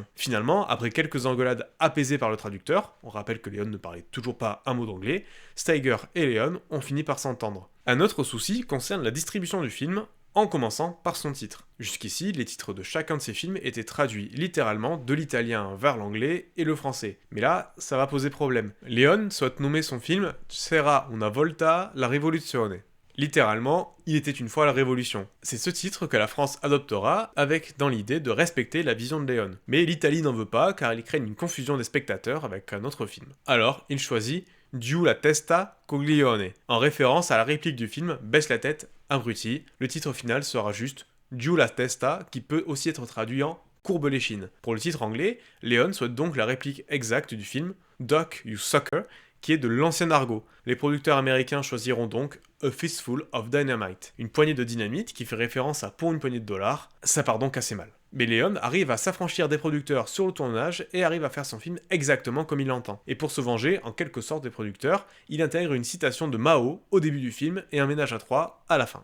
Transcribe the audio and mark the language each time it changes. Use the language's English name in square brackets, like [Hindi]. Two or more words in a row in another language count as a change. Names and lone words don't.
[French] Finalement, après quelques engueulades apaisées par le traducteur, on rappelle que Leone ne parlait toujours pas un mot d'anglais, Steiger et Leone ont fini par s'entendre. Un autre souci concerne la distribution du film, en commençant par son titre. Jusqu'ici, les titres de chacun de ces films étaient traduits littéralement de l'italien vers l'anglais et le français. Mais là, ça va poser problème. Leone souhaite nommer son film C'era una volta la rivoluzione. Littéralement, il était une fois la Révolution. C'est ce titre que la France adoptera, avec dans l'idée de respecter la vision de Leone. Mais l'Italie n'en veut pas, car il crée une confusion des spectateurs avec un autre film. Alors, il choisit Giù la testa, Coglione, en référence à la réplique du film Baisse la tête, abruti. Le titre final sera juste Giù la testa, qui peut aussi être traduit en Courbe l'échine. Pour le titre anglais, Leone souhaite donc la réplique exacte du film Duck, you sucker, qui est de l'ancien argot. Les producteurs américains choisiront donc A Fistful of Dynamite, une poignée de dynamite qui fait référence à pour une poignée de dollars, ça part donc assez mal. Mais Léon arrive à s'affranchir des producteurs sur le tournage et arrive à faire son film exactement comme il l'entend. Et pour se venger, en quelque sorte, des producteurs, il intègre une citation de Mao au début du film et un ménage à trois à la fin.